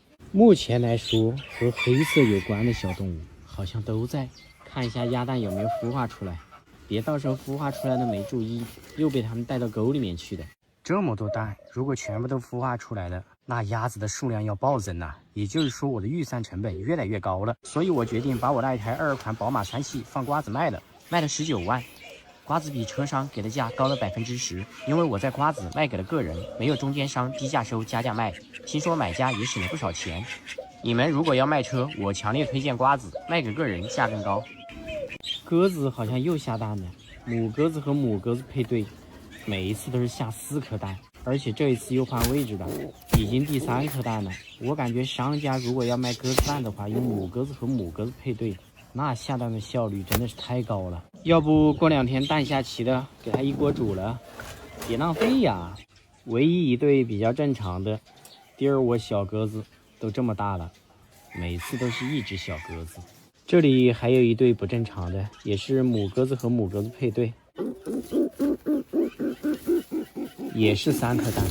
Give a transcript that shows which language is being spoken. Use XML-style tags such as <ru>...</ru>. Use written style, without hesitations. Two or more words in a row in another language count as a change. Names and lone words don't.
<zh>目前來說，和黑色有關的小動物好像都在。看一下鴨蛋有沒有孵化出來，別到時候孵化出來的沒注意，又被它們帶到溝裡面去的。這麼多蛋，如果全部都孵化出來了，那鴨子的數量要暴增啊！也就是說，我的預算成本越來越高了。所以我決定把我那一台22 款寶馬3系放瓜子賣了，賣了19萬。瓜子比車商給的價高了10%，因為我在瓜子賣給了個人，沒有中間商低價收加價賣，聽說買家也省了不少錢。你們如果要賣車，我強烈推薦瓜子，賣給個人價更高。鴿子好像又下蛋了，母鴿子和母鴿子配對，每一次都是下4顆蛋，而且這一次又換位置了，已經第3顆蛋了。我感覺商家如果要賣鴿子蛋的話，用母鴿子和母鴿子配對，那下蛋的效率真的是太高了。要不過2天蛋下齊了，給它一鍋煮了，別浪費呀。唯一一對比較正常的，第2窩小鴿子都這麼大了，每次都是一隻小鴿子。這裡還有一對不正常的，也是母鴿子和母鴿子配對，也是3顆蛋。</zh>